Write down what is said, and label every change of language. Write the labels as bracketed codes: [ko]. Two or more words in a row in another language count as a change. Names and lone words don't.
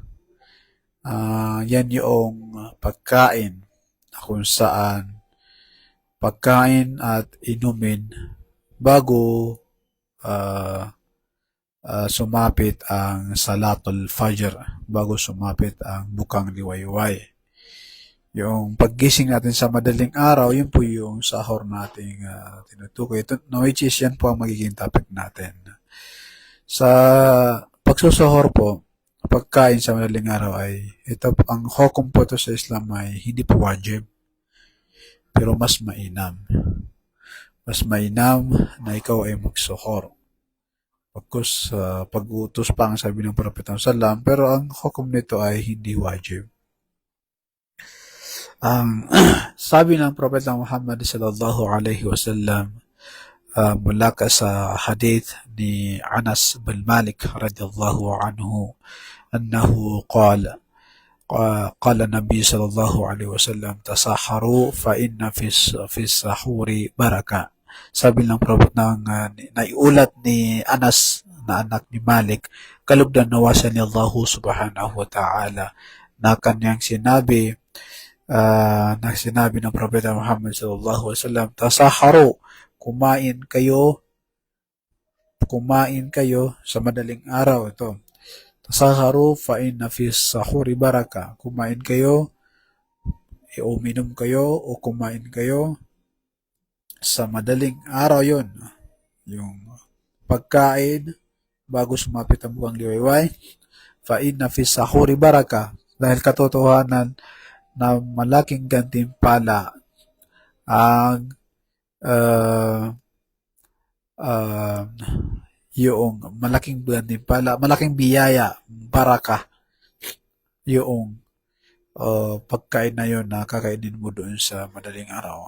[tl] Yan yung pagkain na kung saan pagkain at inumin bago sumapit ang [ar] صلاة الفجر, [tl] bago sumapit ang bukang liwayway. Yung paggising natin sa madaling araw, yun po yung sahur nating tinutukoy. Ito, no, which is yan po ang magiging topic natin. Sa pagsusuhor po, pagkain sa madaling araw ay, ito ang hukom po ito sa Islam ay hindi po wajib, pero mas mainam. Mas mainam na ikaw ay magsuhor. Pagkus pag-utos pa ang sabi ng Propeta Sallam, pero ang hukom nito ay hindi wajib. Ang sabi ng Propeta Muhammad [ar] صلى الله عليه وسلم [tl] mula ka sa hadith ni Anas bin Malik [ar] رضي الله عنه أنه قال قال النبي صلى الله عليه وسلم تسحروا فإن في السحور بركة. [tl] Sabi ng Prophet ng naiulat ni Anas na anak ni Malik, kalugdan nawasan ni Allah [ar] سبحانه وتعالى, [tl] na kanyang sinabi ng Propeta Muhammad [ar] صلى الله عليه وسلم, [tl] tasaharu, kumain kayo sa madaling araw. Ito, [ar] تسحروا فإن في السحور بركة, [tl] kumain kayo, uminom kayo o kumain kayo sa madaling araw. Yun yung pagkain bago sumapit ang buwang liwayway. [ar] فإن في السحور بركة, [tl] dahil katotohanan na malaking gantimpala ang yung malaking gantimpala, malaking biyaya, baraka, yung pagkain na yun na kakainin mo doon sa madaling araw.